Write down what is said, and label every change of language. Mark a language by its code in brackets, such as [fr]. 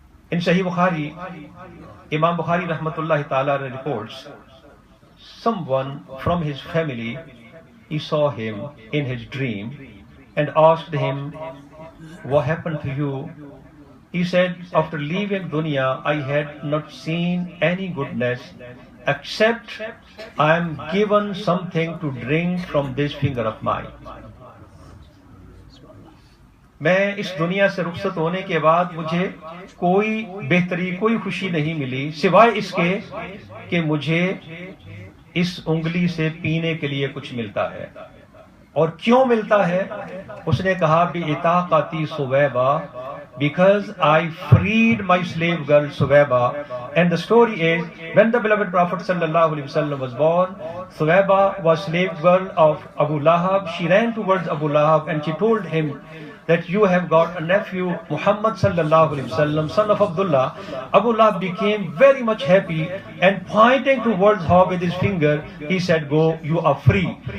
[en] In Sahih Bukhari, Imam Bukhari rahmatullahi ta'ala reports, someone from his family, he saw him in his dream and asked him, what happened to you? He said, after leaving dunya, I had not seen any goodness except I am given something to drink from this finger of mine. [ur] میں اس دنیا سے رخصت ہونے کے بعد مجھے کوئی بہتری, کوئی خوشی نہیں ملی سوائے اس کے کہ مجھے اس انگلی سے پینے کے لیے کچھ ملتا ہے. اور کیوں ملتا ہے؟ اس نے کہا [ar] بِعِتَاقَتِ سُوَیبَہ, [en] because I freed my slave girl Suwaiba. And the story is, when the beloved Prophet sallallahu alaihi wasallam was born, Suwaiba was slave girl of Abu Lahab. She ran towards Abu Lahab and she told him that you have got a nephew, Muhammad sallallahu alaihi wasallam, son of Abdullah. Abu Lahab became very much happy and pointing towards her with his finger, he said, go, you are free.